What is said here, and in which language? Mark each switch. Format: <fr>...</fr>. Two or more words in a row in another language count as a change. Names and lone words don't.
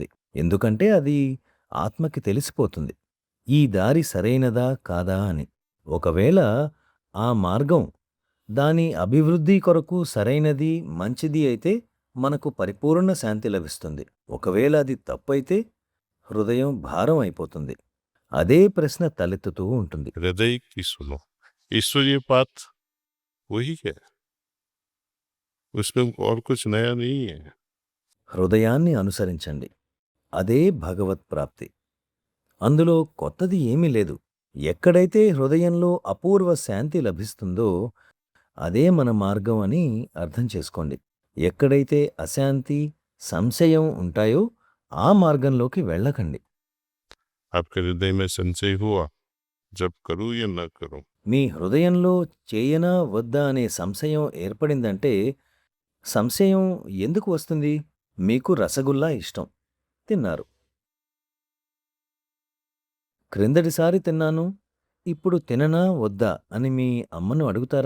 <te>ఎందుకంటే అది ఆత్మకి తెలిసిపోతుంది ఈ దారి సరైనదా కాదా అని. ఒకవేళ ఆ మార్గం దాని అభివృద్ధి కొరకు సరైనది, మంచిది అయితే మనకు పరిపూర్ణ శాంతి లభిస్తుంది. ఒకవేళ అది తప్పైతే హృదయం భారం అయిపోతుంది. అదే ప్రశ్న తలెత్తుతూ ఉంటుంది.</te> <hi>हृदय की सुनो, ईश्वरीय पाठ वही है, उसमें और कुछ नया नहीं है।</hi> <te>హృదయాన్ని అనుసరించండి, అదే భగవత్ ప్రాప్తి. అందులో కొత్తది ఏమీ లేదు. ఎక్కడైతే హృదయంలో అపూర్వ శాంతి లభిస్తుందో అదే మన మార్గం అని అర్థం చేసుకోండి. ఎక్కడైతే అశాంతి, సంశయం ఉంటాయో ఆ మార్గంలోకి వెళ్ళకండి.</te> <hi>आपके हृदय में संशय हुआ, जब करूं या न करूं,</hi> <te>మీ హృదయంలో చేయనా వద్దా అనే సంశయం ఏర్పడిందంటే సంశయం ఎందుకు వస్తుంది? మీకు రసగుల్లా ఇష్టం, తిన్నారు. క్రిందటిసారి తిన్నాను, ఇప్పుడు తిననా వద్దా అని మీ అమ్మను అడుగుతారా?</te>